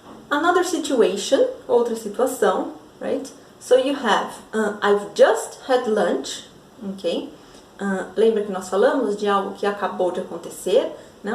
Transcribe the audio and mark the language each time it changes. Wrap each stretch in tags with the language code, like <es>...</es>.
<en>Another situation,</en> <pt>outra situação,</pt> <en>right? So you have, I've just had lunch, ok?</en> <pt>Lembra que nós falamos de algo que acabou de acontecer, né?</pt>